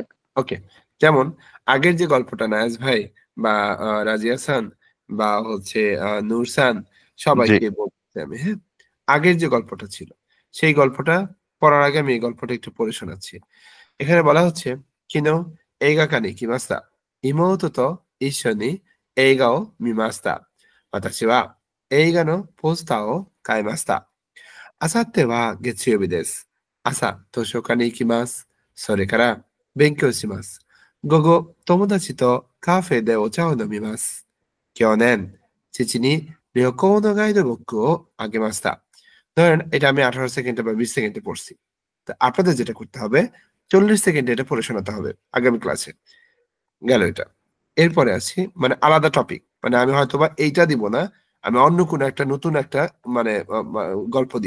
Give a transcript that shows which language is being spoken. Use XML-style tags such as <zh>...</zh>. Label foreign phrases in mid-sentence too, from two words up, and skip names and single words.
<bn>ওকে যেমন আগের যে গল্পটা নায়াজ ভাই বা রাজিয়া খান বা হচ্ছে নূরসান সবাইকে বলতে আমি হ্যাঁ আগের যে গল্পটা ছিল সেই গল্পটা পড়ার আগে আমি এই গল্পটা একটু পড়ে শোনাচ্ছি এখানে বলা হচ্ছে</bn> <ja>昨日映画館に行きました。妹と一緒に映画を見ました。私は映画のポスターを買いました。あさっては月曜日です。朝、図書館に行きます。それから勉強します。午後、友達とカフェでお茶を飲みます。去年、父に旅行のガイドブックをあげました。</ja> <bn>ধরেন এটা আমি 18 সেকেন্ডে বা 20 সেকেন্ডে পড়ছি। তো আপনাদের যেটা করতে হবে 40 সেকেন্ডে এটা পড়ে শোনাতে হবে আগামী ক্লাসে। গেল এটা। এরপরে আছি মানে আলাদা টপিক। মানে আমি হয়তোবা এইটা দিব না। আমি অন্য কোনো একটা নতুন একটা মানে গল্প দিব।</bn>